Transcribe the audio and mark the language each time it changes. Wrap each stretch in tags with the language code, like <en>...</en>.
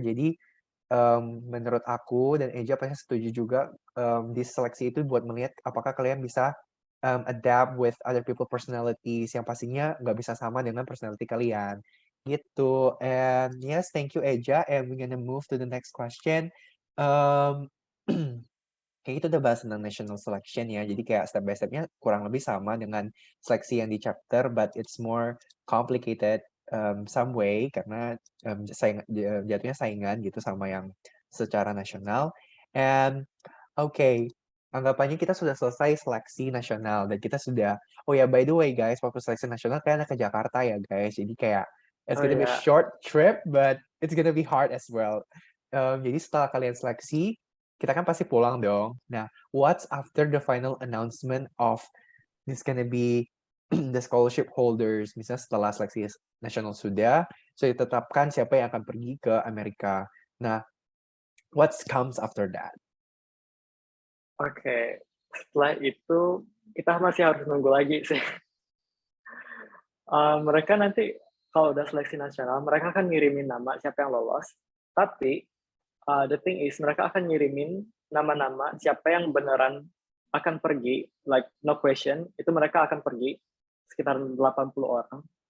<id>Jadi, menurut aku dan Eja pasti setuju juga, di seleksi itu buat melihat apakah kalian bisa</id> <en>adapt with other people personalities</en> <id>yang pastinya nggak bisa sama dengan personality kalian.</id> <en>Gitu. And yes, thank you Eja. And we're gonna move to the next question.</en> <id>Um, kayak kita udah bahas tentang national selection ya. Jadi kayak step by step-nya kurang lebih sama dengan seleksi yang di chapter,</id> <en>but it's more complicated some way</en> <id>karena jatuhnya saingan gitu sama yang secara nasional. And okay, anggapannya kita sudah selesai seleksi nasional dan kita sudah oh ya</id> <en>by the way guys,</en> <id>waktu seleksi nasional kalian ke Jakarta ya guys. Jadi kayak</id> <en>it's Oh gonna be a ya, short trip but it's gonna be hard as well.</en> <id>Jadi setelah kalian seleksi, kita kan pasti pulang dong.</id> <en>Nah, what's after the final announcement of this gonna be the scholarship holders?</en> <id>Misalnya setelah seleksi nasional sudah ditetapkan siapa yang akan pergi ke Amerika.</id> <en>Nah, what comes after that? oke.</en> <id>Setelah itu kita masih harus nunggu lagi sih. Mereka nanti kalau udah seleksi nasional, mereka akan ngirimin nama siapa yang lolos. Tapi</id> <en>the thing is</en> <id>mereka akan ngirimin nama-nama siapa yang beneran akan pergi,</id> <en>like no question,</en> <id>itu mereka akan pergi sekitar 80 orang.</id>